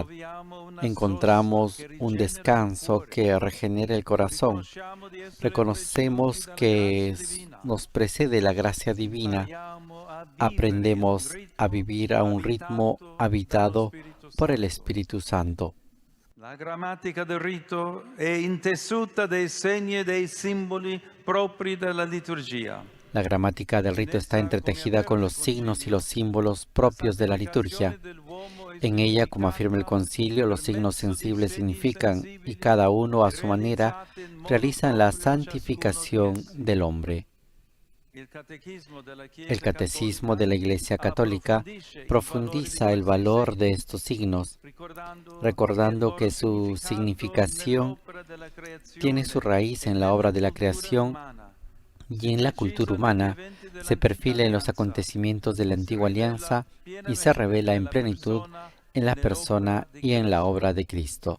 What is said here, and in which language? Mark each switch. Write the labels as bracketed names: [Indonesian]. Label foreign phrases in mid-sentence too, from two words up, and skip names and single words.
[Spanish] Encontramos un descanso que regenera el corazón. Reconocemos que nos precede la gracia divina. Aprendemos a vivir a un ritmo habitado por el Espíritu Santo. [Italian] La grammatica del rito è intessuta dei segni e dei simboli propri della liturgia. [Spanish] La gramática del rito está entretejida con los signos y los símbolos propios de la liturgia. En ella, como afirma el concilio, los signos sensibles significan, y cada uno a su manera, realizan la santificación del hombre. El Catecismo de la Iglesia Católica profundiza el valor de estos signos, recordando que su significación tiene su raíz en la obra de la creación y en la cultura humana, se perfila en los acontecimientos de la antigua alianza y se revela en plenitud en la persona y en la obra de Cristo.